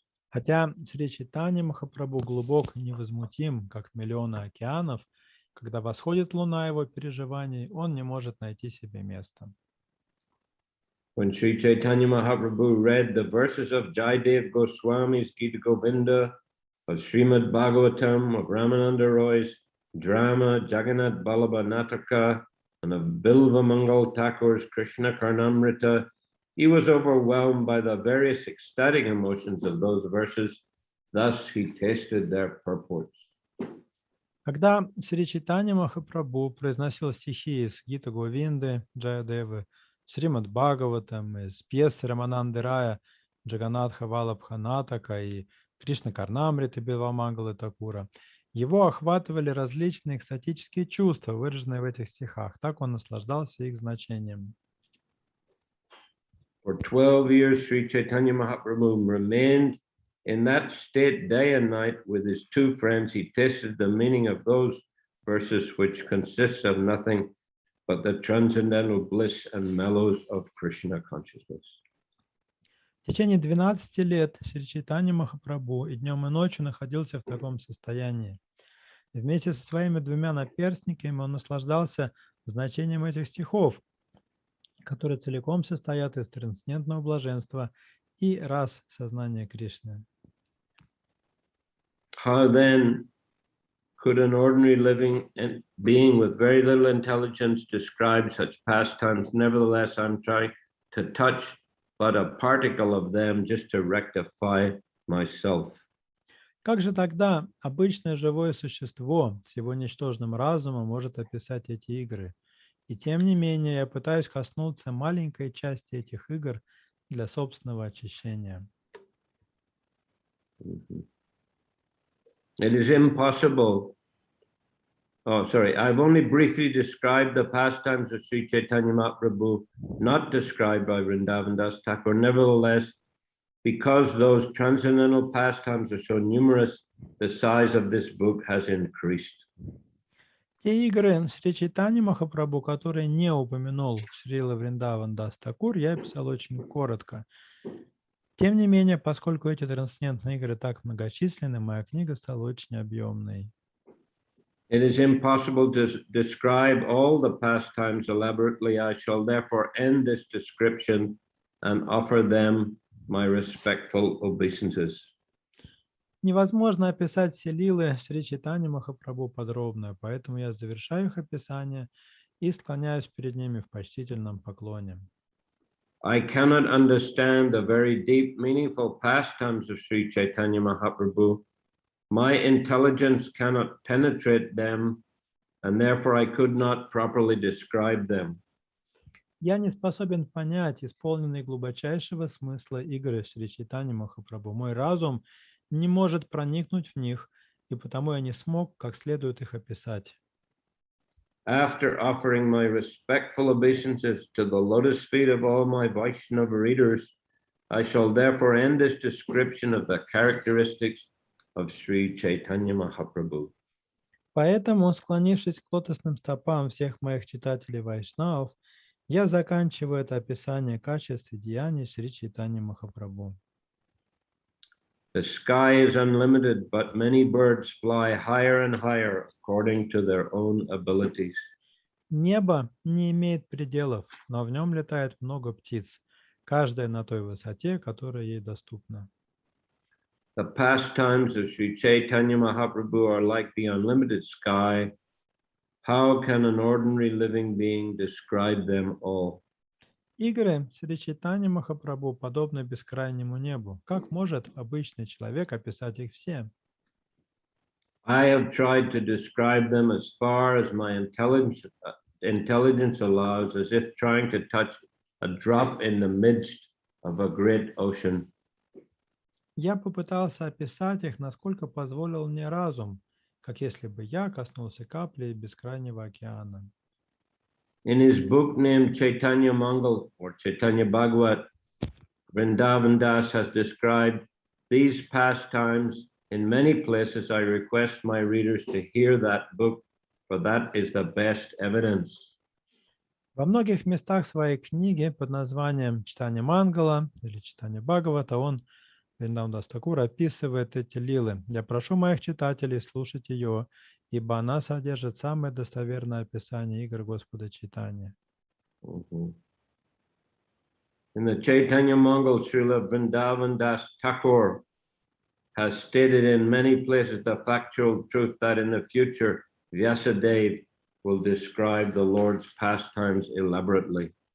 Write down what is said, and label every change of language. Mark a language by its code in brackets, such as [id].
[ru] Хотя Шри Чайтанья Махапрабху глубок и невозмутим, как миллионы океанов, когда восходит луна его переживаний, он не может найти себе места. [en] When Sri Chaitanya Mahaprabhu read the verses of Jaidev Goswami's Gita Govinda, of Srimad Bhagavatam, of Ramananda Roy's drama Jagannath Ballabha Nataka, and of Bilva Mangal Thakur's Krishna Karnamrita, he was overwhelmed by the various ecstatic emotions of those verses. Thus he tasted their purports. [ru] Когда Шри Чайтанья Махапрабху произносил стихи из Гита Говинды, Джаядевы, Шримад Бхагаватам, из пьесы Рамананды Рая, Джаганатха Валабха Натака и Кришна Карнамриты Билвамангалы Такура, его охватывали различные экстатические чувства, выраженные в этих стихах. Так он наслаждался их значением. [en] For 12 years, Sri Chaitanya Mahaprabhu remained in that state day and night with his 2 friends. He tasted the meaning of those verses, which consists of nothing but the transcendental bliss and mellows of Krishna consciousness. [ru] В течение 12 лет Шри Чайтанья Махапрабху и днем и ночью находился в таком состоянии. Вместе со своими 2 наперстниками он наслаждался значением этих стихов, которые целиком состоят из трансцендентного блаженства и рас сознания Кришны. [en] How then could an ordinary living being with very little intelligence describe such pastimes? Nevertheless, I'm trying to touch but a particle of them just to rectify myself. [ru] Как же тогда обычное живое существо с его ничтожным разумом может описать эти игры? И тем не менее я пытаюсь коснуться маленькой части этих игр для собственного очищения. [en] It is impossible. I've only briefly described the pastimes of Sri Chaitanya Mahaprabhu, not described by Vrindavan Das Thakur. Nevertheless, because those transcendental pastimes are so numerous, the size of this book has increased. [ru] Те игры Шри Чайтаньи Махапрабху, которые не упомянул Шрила Вриндаван Дас Такур, я описал очень коротко. Тем не менее, поскольку эти трансцендентные игры так многочисленны, моя книга стала очень объемной. [en] It is impossible to describe all the pastimes elaborately. I shall therefore end this description and offer them my respectful obeisances. [ru] Невозможно описать все лилы Шри Чайтаньи Махапрабху подробно, поэтому я завершаю их описание и склоняюсь перед ними в почтительном поклоне. [en] I cannot understand the very deep, meaningful pastimes of Sri Chaitanya Mahaprabhu. My intelligence cannot penetrate them, and therefore I could not properly describe them. [ru] Я не способен понять исполненные глубочайшего смысла игры Шри Чайтаньи Махапрабху. Мой разум не может проникнуть в них, и потому я не смог как следует их описать. [en] After offering my respectful obeisances to the lotus feet of all my Vaishnava readers, I shall therefore end this description of the characteristics of Shri Chaitanya Mahaprabhu. [ru] Поэтому, склонившись к лотосным стопам всех моих читателей Вайшнавов, я заканчиваю это описание качеств и деяний Шри Чайтаньи Махапрабху. [en] The sky is unlimited, but many birds fly higher and higher according to their own abilities. [ru] Небо не имеет пределов, но в нем летает много птиц, каждая на той высоте, которая ей доступна. [en] The pastimes of Sri Chaitanya Mahaprabhu are like the unlimited sky. How can an ordinary living being describe them all? [ru] Игры Шри Чайтаньи Махапрабху подобны бескрайнему небу. Как может обычный человек описать их все? [en] I have tried to describe them as far as my intelligence allows, as if trying to touch a drop in the midst of a great ocean. [ru] Я попытался описать их, насколько позволил мне разум, как если бы я коснулся капли бескрайнего океана. [en] In his book named Chaitanya Mangal or Chaitanya Bhagavat, Vrindavan Das has described these pastimes. In many places, I request my readers to hear that book, for that is the best evidence. [ru] Во многих местах своей книги под названием «Читание Мангала» или «Читание Бхагавата» он, Вриндаван Дас Такур, описывает эти лилы. Я прошу моих читателей слушать ее, ибо она содержит самое достоверное описание игр Господа Чайтаньи. [en] In the Chaitanya Mangal, Srila Vrindavan Das Thakur has stated in many places the factual truth that in the future, Vyasadeva will describe the Lord's pastimes elaborately.